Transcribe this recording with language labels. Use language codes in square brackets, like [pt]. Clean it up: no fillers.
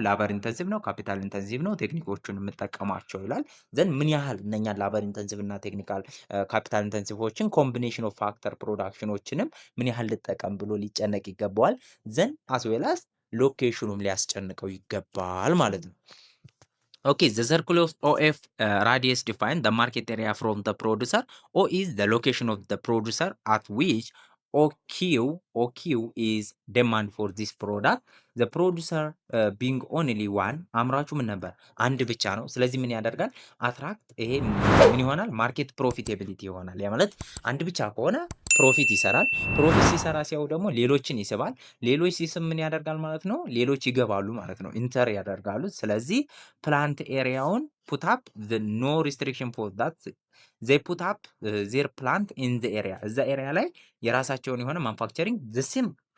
[am] ላበር ኢንተንሲቭ ነው፣ ካፒታል ኢንተንሲቭ ነው፣ ቴክኒኮቹን የምጠቀማቸው ይላል። ዘንድ ምን ያህል እነኛ ላበር ኢንተንሲቭ እና ቴክኒካል ካፒታል ኢንተንሲቮችን ኮምቢኔሽን ኦፍ ፋክተር ፕሮዳክሽኖችንም ምን ያህል ልጠቀም ብሎ ሊጨነቅ ይገባዋል። ዘንድ አስዌላስ ሎኬሽኑም ሊያስጨንቀው ይገባል ማለት ነው። [en] Okay, the circle of OF radius define the market area from the producer. O is the location of the producer at which OQ is demand for this product. The producer being only one [am] አምራቹ ምን ነበር? አንድ ብቻ ነው። ስለዚህ ምን ያደርጋል? አትራክት ይሄ ምን ይሆናል? ማርኬት ፕሮፊታቢሊቲ ይሆናል። ያ ማለት አንድ ብቻ ከሆነ ፕሮፊት ይሰራል። ፕሮፊት ሲሰራ ሲያው ደግሞ ሌሎችን ይስባል። ሌሎች ሲስብ ምን ያደርጋል ማለት ነው? ሌሎች ይገባሉ ማለት ነው። ኢንተር ያደርጋሉ። ስለዚህ ፕላንት ኤሪያውን [en] ፑት አፕ ኖ ሪስትሪክሽን ፎር ዳት ዘይ ፑት አፕ ዜር ፕላንት ኢን ዘ ኤሪያ [am] እዛ ኤሪያ ላይ የራሳቸውን የሆነ ማንፋክቸሪንግ ዘሴም